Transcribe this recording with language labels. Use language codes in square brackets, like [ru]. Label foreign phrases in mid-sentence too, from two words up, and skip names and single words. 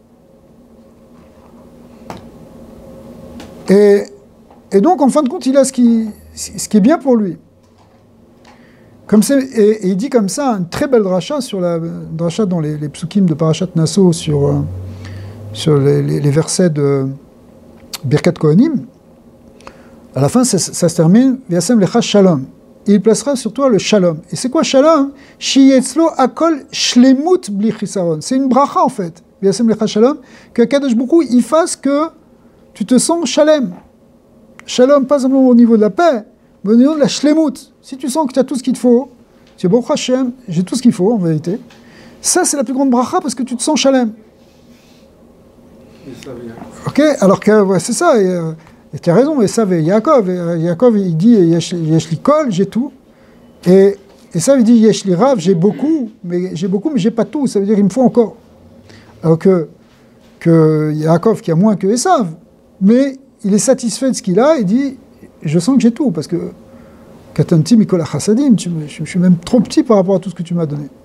[fr] Et donc, en fin de compte, il a ce qui est bien pour lui. Et il dit comme ça, une très belle dracha dracha dans les psukim de Parashat Nasso sur les versets de Birkat Kohanim, à la fin, ça se termine, [he] וישם לך שלום. [fr] Et il placera sur toi le shalom. Et c'est quoi shalom? [he] שיהא לו הכל שלמות בלי חסרון. [fr] C'est une bracha en fait. [he] וישם לך שלום, [fr] que [he] קדוש ברוך הוא, [fr] il fasse que tu te sens shalem. Shalom, pas simplement au niveau de la paix, mais au niveau de la shlemut. Si tu sens que tu as tout ce qu'il te faut, tu es [he] ברוך השם, [fr] j'ai tout ce qu'il faut en vérité. Ça, c'est la plus grande bracha parce que tu te sens shalem. Ok, alors que ouais, c'est ça. Et tu as raison, et ça, Yaakov, il dit [he] יש לי כל, [fr] j'ai tout. Et ça, il dit [he] יש לי רב, [fr] j'ai beaucoup, mais j'ai pas tout. Ça veut dire il me faut encore. Alors que Yaakov, qui a moins que Esav, mais il est satisfait de ce qu'il a, il dit je sens que j'ai tout, parce que [he] קטנתי מכל החסדים, [fr] je suis même trop petit par rapport à tout ce que tu m'as donné.